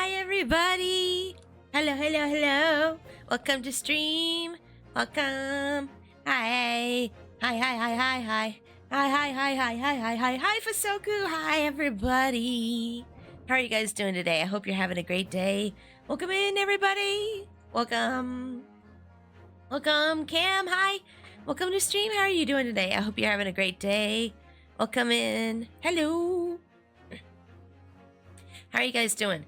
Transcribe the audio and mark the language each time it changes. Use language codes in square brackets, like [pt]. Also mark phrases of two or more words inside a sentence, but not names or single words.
[en] everybody! Hello, hello, hello! Welcome to stream! Welcome! Hi! Hi, hi, hi, hi, hi! Hi, hi, hi, hi, hi, hi, hi, hi, Fasoku! Hi, everybody! How are you guys doing today? I hope you're having a great day. Welcome in, everybody! Welcome! Welcome, Cam! Hi! Welcome to stream. How are you doing today? I hope you're having a great day. Welcome in. Hello! How are you guys doing?